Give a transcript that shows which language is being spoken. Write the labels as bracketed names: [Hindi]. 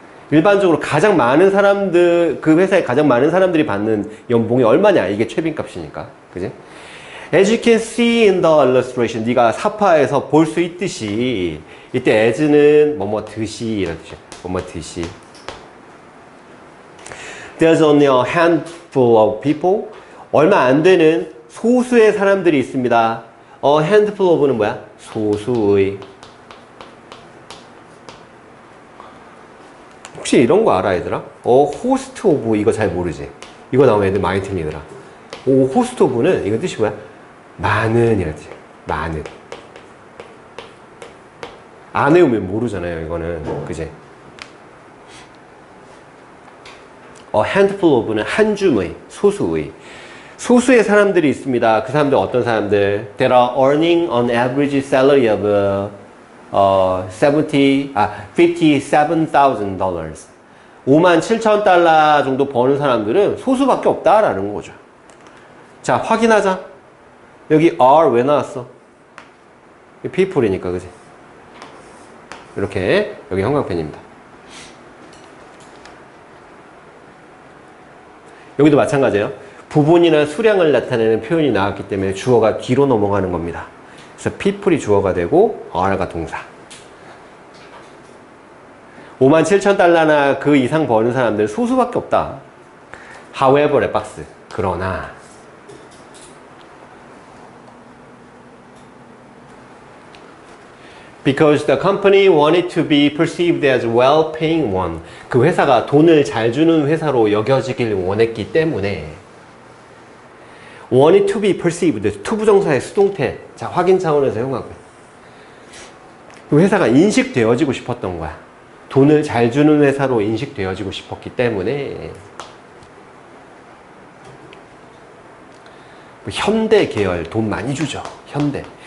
[Korean] 일반적으로 가장 많은 사람들, 그 회사에 가장 많은 사람들이 받는 연봉이 얼마냐? 이게 최빈값이니까. 그지? [English] As you can see in the illustration, [Korean] 네가 사파에서 볼 수 있듯이 이때 as는 뭐뭐 듯이 이런 뜻이야. 뭐뭐 듯이. [English] There's only a handful of people. [Korean] 얼마 안 되는 소수의 사람들이 있습니다. A handful of는 뭐야? 소수의. 혹시 이런 거 알아, 얘들아? host of 이거 잘 모르지? 이거 나오면 애들 많이 틀리더라. host of는 이거 뜻이 뭐야? 많은 이런 뜻이야. 많은. 안 외우면 모르잖아요, 이거는. 그지? handful of는 한 줌의, 소수의. 소수의 사람들이 있습니다. 그 사람들 어떤 사람들? [English] That are earning an average salary of $57,000. [Korean] 57,000달러 정도 버는 사람들은 소수밖에 없다라는 거죠. 자, 확인하자. 여기 are 왜 나왔어? people이니까, 그지? 이렇게, 여기 형광펜입니다. 여기도 마찬가지예요. 부분이나 수량을 나타내는 표현이 나왔기 때문에 주어가 뒤로 넘어가는 겁니다. 그래서 people이 주어가 되고 are가 동사. 57,000달러나 그 이상 버는 사람들 소수밖에 없다. [English] However, [Korean] 박스. 그러나 [English] Because the company wanted to be perceived as well-paying one. [Korean] 그 회사가 돈을 잘 주는 회사로 여겨지길 원했기 때문에 [English] wanted to be perceived. [Korean] 투부정사의 수동태. 자, 확인 차원에서 형하고요. 그 회사가 인식되어지고 싶었던 거야. 돈을 잘 주는 회사로 인식되어지고 싶었기 때문에 현대 계열 돈 많이 주죠. 현대.